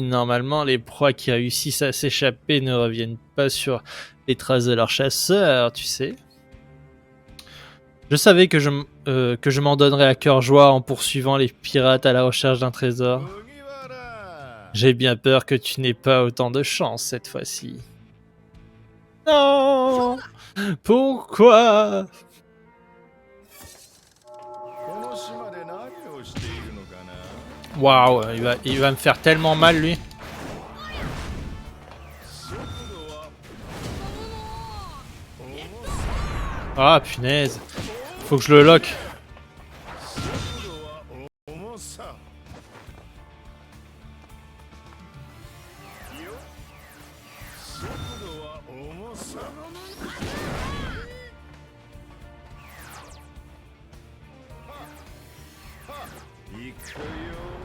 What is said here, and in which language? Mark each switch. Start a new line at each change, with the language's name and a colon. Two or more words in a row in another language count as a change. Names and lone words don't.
French: Normalement, les proies qui réussissent à s'échapper ne reviennent pas sur les traces de leur chasseur, tu sais. Je savais que je m'en donnerais à cœur joie en poursuivant les pirates à la recherche d'un trésor.
Japanese: 麦わら
French: J'ai bien peur que tu n'aies pas autant de chance cette fois-ci. Non! Pourquoi?
Japanese: この島で何をしているのかな
French: Waouh, il va me faire tellement mal lui.
Japanese: 速度は
French: Ah punaise. Faut que je le lock.
Japanese: 速度は重さよ速度は重さ行くよ